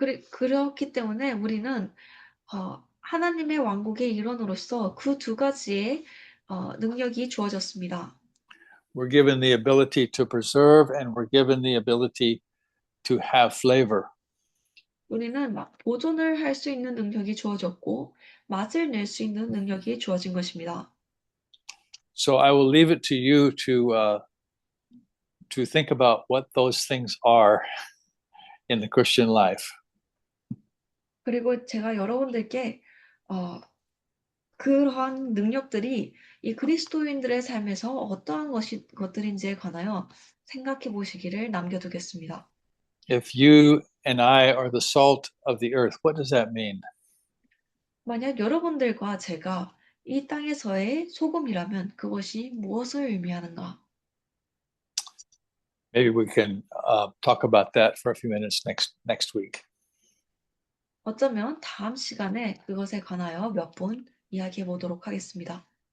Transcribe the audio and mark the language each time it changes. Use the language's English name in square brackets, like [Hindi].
[Korean] 그렇기 때문에 우리는 하나님의 왕국의 일원으로서 그 두 가지의 능력이 주어졌습니다. [English] We're given the ability to preserve and we're given the ability to have flavor. [Korean] 우리는 보존을 할 수 있는 능력이 주어졌고 맛을 낼 수 있는 능력이 주어진 것입니다. [English] So I will leave it to you to think about what those things are in the Christian life. [Korean] 그리고 제가 여러분들께 그러한 능력들이 이 그리스도인들의 삶에서 어떠한 것들인지에 관하여 생각해 보시기를 남겨두겠습니다. [English] If you and I are the salt of the earth, what does that mean? [Korean] 만약 여러분들과 제가 이 땅에서의 소금이라면 그것이 무엇을 의미하는가? [English] Maybe we can talk about that for a few minutes next week. [Korean] 어쩌면 다음 시간에 그것에 관하여 몇 분 이야기해 보도록 하겠습니다.